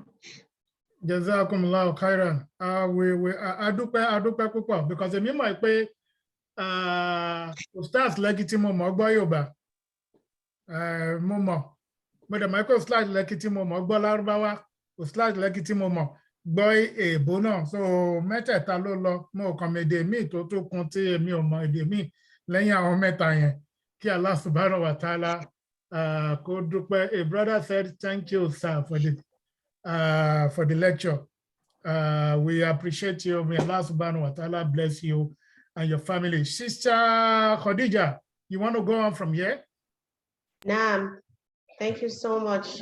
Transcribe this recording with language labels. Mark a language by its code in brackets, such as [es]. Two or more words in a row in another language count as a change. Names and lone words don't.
[ar] جزاكم الله خيرا. [yo] Adúpẹ́ púpọ̀ because èmi mọ̀ pé Ustaz Lekki tí mo mọ̀ gbọ́ Yorùbá mo mọ̀ dẹ̀ mọ̀ pé Ustaz Lekki tí mo mọ̀ gbọ́ Lárúbáwá Ustaz Lekki tí mo mọ̀ gbọ́ èèbó náà so mẹ́tẹ̀ẹ̀ta ló lọ mo kàn mọ èdè míì tó kún tí èmi ò mọ èdè míì lẹ́yìn àwọn mẹ́ta yẹn kí Allah [ar] سبحانه وتعالى [yo] kó dúpẹ́. [en] A brother said thank you sir for the lecture. We appreciate you. May Allah [ar] سبحانه وتعالى [en] bless you and your family. Sister Khadija, you want to go on from here? Naam. Thank you so much.